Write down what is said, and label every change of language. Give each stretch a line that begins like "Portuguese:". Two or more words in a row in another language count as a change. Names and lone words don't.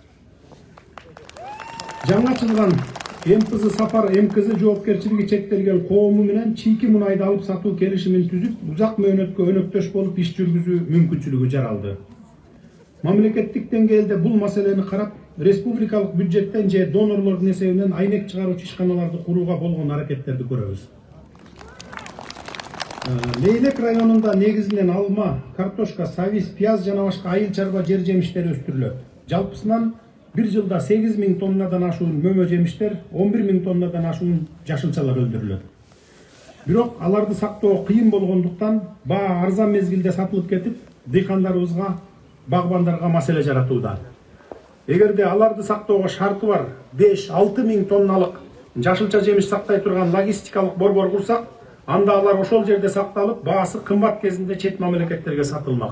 Kyrgyz: Жаңы ачылган МПЗ Сапар МКЗ жоопкерчилиги чектелген коому менен чийки мунайды алып сатуу келишимин түзүп, узак мөөнөткө өнөктөш болуп иш жүргүзүү мүмкүнчүлүгү жаралды. Мамлекеттик деңгээлде бул маселени карап, республикалык бюджеттен же донорлордун эсебинен айнек чыгаруучу ишканаларды курууга болгон аракеттерди көрөбүз. Лейлек районунда негизинен алма, картошка, сабиз, пияз жана башка айыл чарба жер жемиштери өстүрүлөт. Жалпысынан bir жылда 8.000 тоннадан ашуун мөмө жемиштер, 11.000 тоннадан ашуун жашылчалар өндүрүлөт. Бирок аларды сактоо кыйын болгондуктан баа арзан мезгилде сатылып кетип, дыйкандарыбызга, багбандарга маселе жаратууда. Эгерде аларды сактоого шарты бар 5-6 миң тонналык жашылча жемиш сактай турган логистикалык борбор курсак, анда алар ошол жерде сакталып, баасы кымбат кезинде чет мамлекеттерге сатылмак.